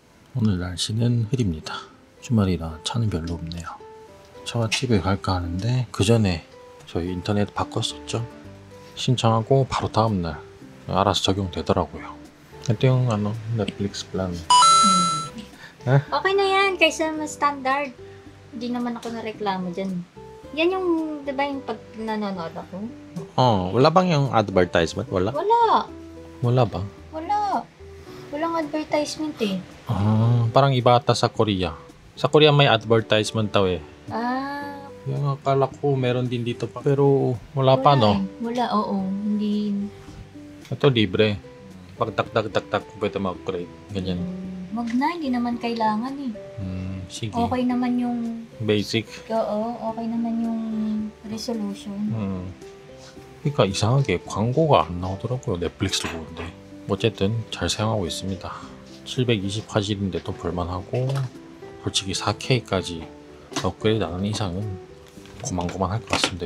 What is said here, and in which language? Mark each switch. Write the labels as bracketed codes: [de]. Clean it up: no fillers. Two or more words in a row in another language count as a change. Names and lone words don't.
[ko] 오늘 날씨는 흐립니다. 주말이라 차는 별로 없네요. 처갓집에 갈까 하는데 그 전에 저희 인터넷 바꿨었죠. 신청하고 바로 다음날 알아서 적용되더라고요. [tl] Ito yung Netflix plan. Okay na yan, kaysa mas standard. Hindi naman ako nareklamo dyan. Yan yung, di ba yung pag nanonood ako? Wala bang yung advertisement? Wala? Wala. Wala ba? Wala. Walang advertisement eh. Parang iba ata sa Korea. Sa Korea may advertisement daw eh. Yung akala ko meron din dito pa. Pero wala pa no? Wala, oo. Hindi. Ito libre. Pag tak pwede mag-upgrade. Ganyan. Wag na, hindi naman kailangan eh. Sige. Okay naman yung, Basic. oo, okay naman yung resolution. [ko] 그러니까 이상하게 광고가 안 나오더라고요. 넷플릭스를 보는데. 어쨌든 잘 사용하고 있습니다. 720화질인데도 볼만하고 솔직히 4K까지 업그레이드 안 하는 이상은 고만고만할 것 같습니다.